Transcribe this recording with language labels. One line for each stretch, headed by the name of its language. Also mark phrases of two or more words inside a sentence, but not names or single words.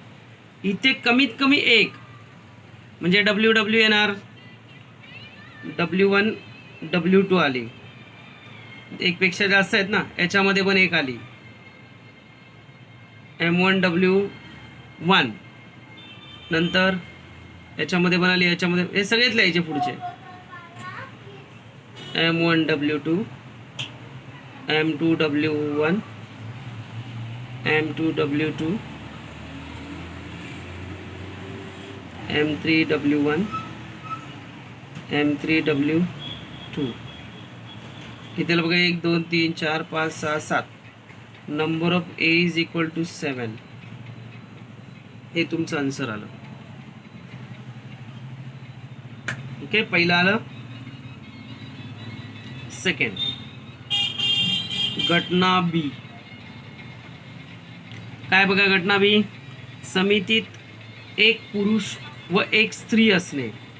Marathi: इथे कमीत कमी एक म्हणजे WW येणार, W1 W2 आली. एक पेक्षा जास्त आहेत ना, याच्यामध्ये पण एक आली, M1 W1. नंतर याच्यामध्ये पण आली, याच्यामध्ये, हे सगळेच लिहायचे पुढचे. M1 W2 M2 W1 M2 W2 M3 W1 M3 W2. किती बघा, 1 2 3 4 5 6 7.
English: number of A is equal to 7.
Marathi: हे तुमचं आन्सर आलं. ओके, पहिलं आलं. सेकंड, घटना B. काय बघा, घटना B, समितीत एक पुरुष व एक स्त्री असणे.